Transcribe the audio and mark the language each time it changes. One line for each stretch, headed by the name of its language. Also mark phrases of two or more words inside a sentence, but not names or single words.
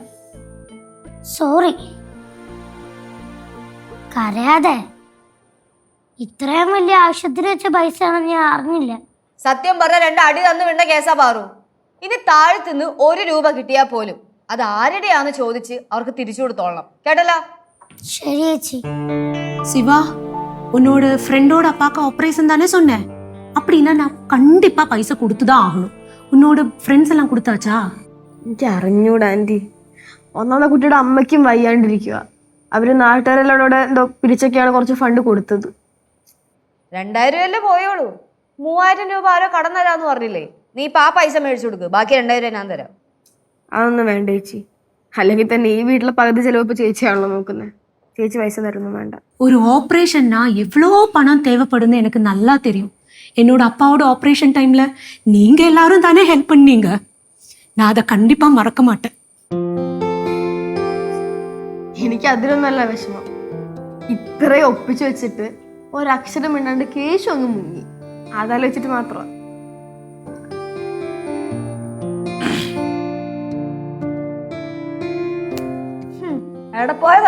Malayalam: സോറി. കരയാതെ. ഇത്രയും വലിയ ആവശ്യത്തിന് വെച്ച പൈസ ആണെന്ന് ഞാൻ അറിഞ്ഞില്ല. സത്യം പറഞ്ഞ 2 അടി തന്നു വിണ്ട കേസാ പാറു. ഇനി താഴ്ത്തുനിന്ന് 1 രൂപ കിട്ടിയാൽ പോലും അത് ആരുടെയാന്ന് ചോദിച്ച് അവർക്ക് തിരിച്ചു കൊടുത്തോളണം. കേട്ടല്ലോ? ശരി ചേച്ചി.
Tamil: சிவா, உன்னோட ஃப்ரெண்டோட அப்பாக்கு ஆப்ரேஷன் தானே சொன்னேன். அப்படின்னா நான் கண்டிப்பா பைசா கொடுத்துதான் ஆகணும்.
Malayalam: உன்னோட ഫ്രണ്ട്സ് എല്ലാം കൊടുത്താച്ചാ? എനിക്ക് അറിഞ്ഞൂടാ ആന്റി. ഒന്നാമത്തെ കുട്ടിയുടെ അമ്മയ്ക്കും വയ്യാണ്ടിരിക്കുക. അവര് നാട്ടുകാരെല്ലാം എന്തോ പിരിച്ചൊക്കെയാണ് കുറച്ച് ഫണ്ട് കൊടുത്തത്. 2000 രൂപയല്ലേ പോയോളൂ. 3000 രൂപ ആരോ കടം തരാന്ന് പറഞ്ഞില്ലേ? നീ ഇപ്പൊ ആ പൈസ മേടിച്ചു കൊടുക്ക്. ബാക്കി 2000 ഞാൻ തരാം. അതൊന്നും വേണ്ട ചേച്ചി. അല്ലെങ്കിൽ തന്നെ ഈ വീട്ടിലെ പകുതി ചെലവ് ഇപ്പൊ ചേച്ചിയാണല്ലോ നോക്കുന്നത്. ചേച്ചി പൈസ തരുന്നു വേണ്ട.
Tamil: ஒரு ஆப்ரேஷன்னா எவ்வளோ பணம் தேவைப்படுன்னு எனக்கு நல்லா தெரியும். என்னோட அப்பாவோட ஆப்ரேஷன் டைம்ல நீங்க எல்லாரும் தானே ஹெல்ப் பண்ணீங்க. நான் அதை கண்டிப்பா மறக்க மாட்டேன்.
Malayalam: എനിക്ക് അതിലൊന്നല്ല വിഷമം. ഇത്രയും ഒപ്പിച്ചു വെച്ചിട്ട് ഒരക്ഷരം മിണ്ടാണ്ട് കേശു അങ്ങ് മുങ്ങി. അതാലോചിച്ചിട്ട് മാത്രം. എവിടെ പോയതാ?